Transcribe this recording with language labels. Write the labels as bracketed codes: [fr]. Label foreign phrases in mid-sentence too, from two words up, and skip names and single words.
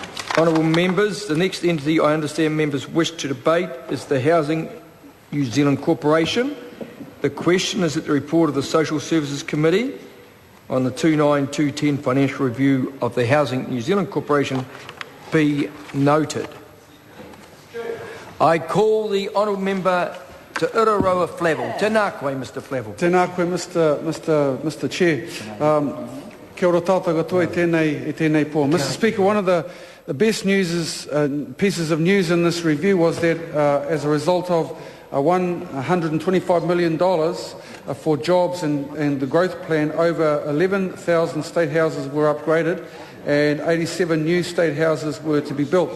[en] Honourable members, the next entity I understand members wish to debate is the Housing New Zealand Corporation. The question is that the report of the Social Services Committee on the 29-210 financial review of the Housing New Zealand Corporation be noted. I call the honourable member to Uraroa Flavel. [mi] Tēnā koe, [en] Mr. Flavel. [mi] Tēnā koe, [en] Mr. Chair. [mi] Kia ora tātou katoa tēnei pō. [en] Mr. Speaker, one of the best pieces of news in this review was that as a result of $125 million for jobs and the growth plan, over 11,000 state houses were upgraded and 87 new state houses were to be built.